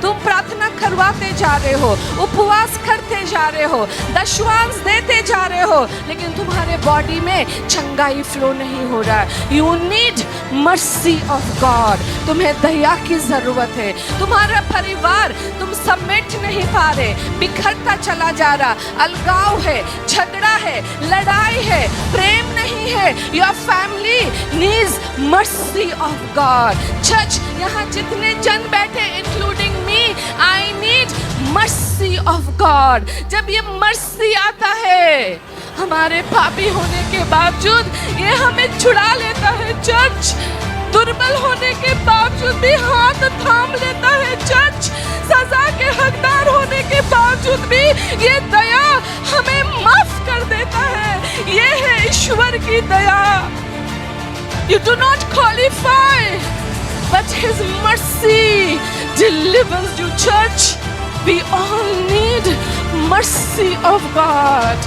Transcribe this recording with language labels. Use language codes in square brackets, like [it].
[hi] तुम प्रार्थना करवाते जा रहे हो, उपवास करते जा रहे हो, दशवांश देते जा रहे हो, लेकिन तुम्हारे बॉडी में चंगाई फ्लो नहीं हो रहा। [en] You need mercy of God. [hi] तुम्हें दया की जरूरत है। तुम्हारा परिवार तुम समेट नहीं पा रहे, बिखरता चला जा रहा, अलगाव है, झगड़ा है, लड़ाई है, प्रेम नहीं है। [en] Your family needs mercy of God. Church, [hi] यहाँ जितने जन बैठे, [en] including me, I need mercy of God. [hi] जब ये mercy आता है, हमारे पापी होने के बावजूद ये हमें छुड़ा लेता है। चर्च, दुर्बल होने के बावजूद भी हाथ थाम लेता है। चर्च, सजा के हकदार होने के बावजूद भी ये दया हमें माफ कर देता है। ये है ईश्वर की दया। [en] You do not qualify, but His mercy delivers you. Church, we all need mercy of God.